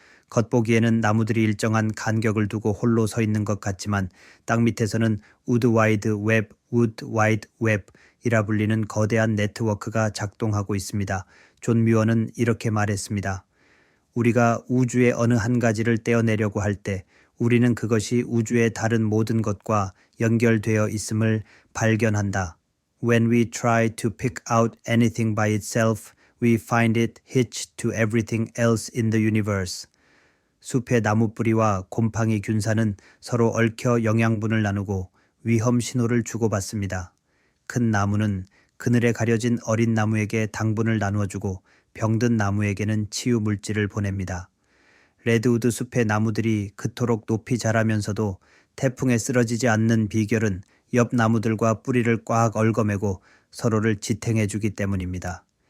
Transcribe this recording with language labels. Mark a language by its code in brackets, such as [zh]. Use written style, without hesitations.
[ko] 겉보기에는 나무들이 일정한 간격을 두고 홀로 서 있는 것 같지만 땅 밑에서는 우드 와이드 웹이라 불리는 거대한 네트워크가 작동하고 있습니다. 존 뮤어는 이렇게 말했습니다. 우리가 우주의 어느 한 가지를 떼어내려고 할 때 우리는 그것이 우주의 다른 모든 것과 연결되어 있음을 발견한다. [en] When we try to pick out anything by itself, we find it hitched to everything else in the universe. [ko] 숲의 나무뿌리와 곰팡이 균사는 서로 얽혀 영양분을 나누고 위험 신호를 주고받습니다. 큰 나무는 그늘에 가려진 어린 나무에게 당분을 나누어주고 병든 나무에게는 치유 물질을 보냅니다. 레드우드 숲의 나무들이 그토록 높이 자라면서도 태풍에 쓰러지지 않는 비결은 옆 나무들과 뿌리를 꽉 얽어매고 서로를 지탱해주기 때문입니다.